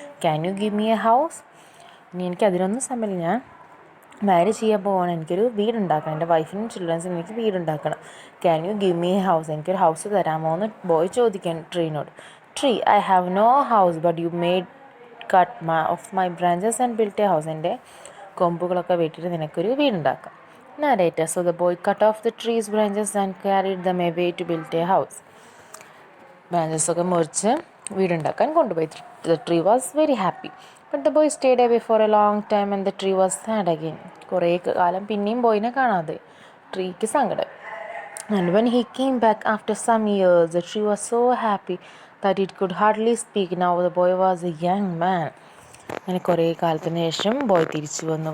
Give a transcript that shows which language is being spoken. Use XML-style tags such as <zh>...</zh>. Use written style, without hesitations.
<en>Can you give me a house?</en> <ml>ഇനി എനിക്ക് അതിനൊന്നും സമയമില്ല, ഞാൻ മാരേജ് ചെയ്യാൻ പോവാണ്, എനിക്കൊരു വീടുണ്ടാക്കണം, എൻ്റെ വൈഫിനും ചിൽഡ്രൻസിനും എനിക്ക് വീടുണ്ടാക്കണം.</ml> <en>Can you give me a house?</en> <ml>എനിക്കൊരു ഹൗസ് തരാമോ എന്ന് ബോയ് ചോദിക്കാൻ ട്രീനോട്.</ml> <en>Tree, I have no house but you made cut off my branches and built a house.</en> <ml>എൻ്റെ കൊമ്പുകളൊക്കെ വെട്ടിയിട്ട് നിനക്കൊരു വീടുണ്ടാക്കാം.</ml> <en>Narrator. So the boy cut off the tree's branches and carried them away to build a house.</en> <ml>ബ്രാഞ്ചസൊക്കെ മുറിച്ച് വീടുണ്ടാക്കാൻ കൊണ്ടുപോയി.</ml> <en>The tree was very happy. But the boy stayed away for a long time and the tree was sad again.</en> <ml>കുറേ കാലം പിന്നെയും ബോയിനെ കാണാതെ ട്രീക്ക് സങ്കടം.</ml> <en>And when he came back after some years, the tree was so happy that it could hardly speak. Now the boy was a young man.</en> <ml>അങ്ങനെ കുറേ കാലത്തിന് ശേഷം boy തിരിച്ചു വന്നു.</ml>